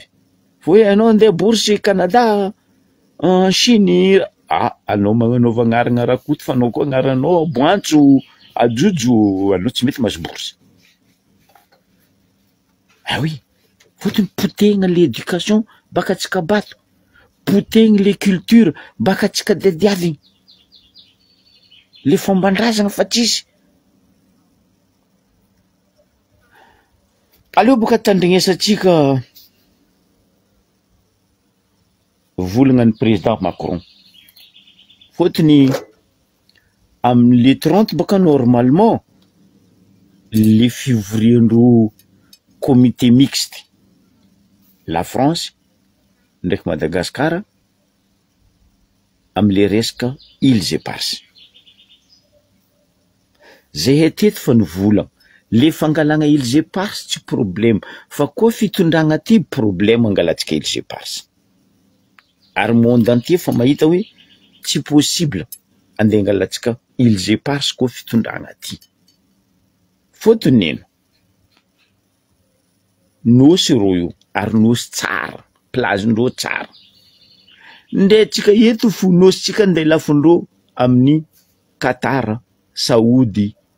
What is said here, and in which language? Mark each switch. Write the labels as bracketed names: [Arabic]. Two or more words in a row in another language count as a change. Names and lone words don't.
[Malagasy] Fa hoe anao andeha bourse Canada, Chine, anao magnanaova agnarana rakoto fa anao koa agnaranao Boantso, Ajojo, anao tsy mety mahazo bourse. [French] Ah oui, [Malagasy] fotony potehigna l'éducation baka atsika bato, potehigna [French] les cultures [Malagasy] baka atsika diadiavigny. Le fomban-drazana fa tsisy. Aleo boka tandrignesatsika volagna ny président Macron. Fotony am'le 30 baka normalement le fivoriandro [French] comité mixte [Malagasy] la France ndraiky Madagascar am'le resaka îles éparses. Zay heteto fa nivolagna le fangalagna îles éparses tsy problème fa koa fitondragna ty problème angalatsika îles éparses. Ary [French] monde entier [Malagasy] fa mahita hoe tsy possible andeha angalatsika îles éparses koa fitondragna ty. Fotony ino? Nosy rô io ary nosy tsara, plazindreo tsara. Ndetsika eto fo nositsika andeha lafindreo amin'ny Qatar, Saoudi.